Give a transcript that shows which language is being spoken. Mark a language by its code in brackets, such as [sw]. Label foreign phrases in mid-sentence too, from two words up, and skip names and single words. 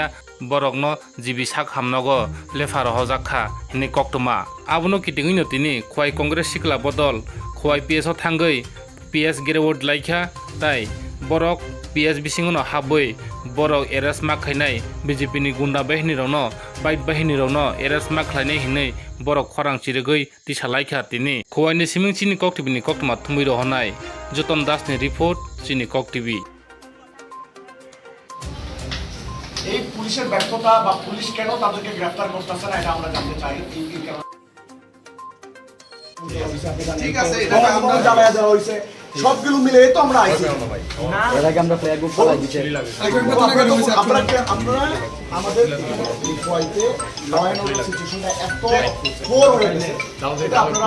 [trp] बरकनो जिबि साक हामनगो लेफा रहजाखा हिनि कक्तमा आबुनो किटिङैनो तिनि खुवाई कांग्रेस सिकला बदल खुवाई PS ओ थांगै PS गेरेवड लाइखा ताई बरक PS बिसिङनो हाबै बरक एरेस्ट माखायनाय बीजेपी नि गुंडा बाहिनी रौनो बाइक बाहिनी रौनो एरेस्ट माखायनाय हिनै बरक खरां चिरगै तिसा लाइखा तिनि खुवाईनि सिमिं चिनि कक टिभि नि कक्तमा थुमै रहनाय जतन दास नि रिपोर्ट चिनि कक टिभि [bn] এই পুলিশের ব্যর্থতা বা পুলিশ কেন তাদেরকে গ্রেফতার করতেছে না এটা আমরা জানতে চাই ঠিক আছে এটা আমরা জানায়া দেওয়া হইছে সবগুলো মিলে তো আমরা আইছি না এর আগে আমরা ফ্ল্যাগ গ্রুপ চালাই দিছি আমরা আমাদের কোয়াইতে [en] law and order situation [bn] এত পোর হয়ে গেছে এটা আপনারা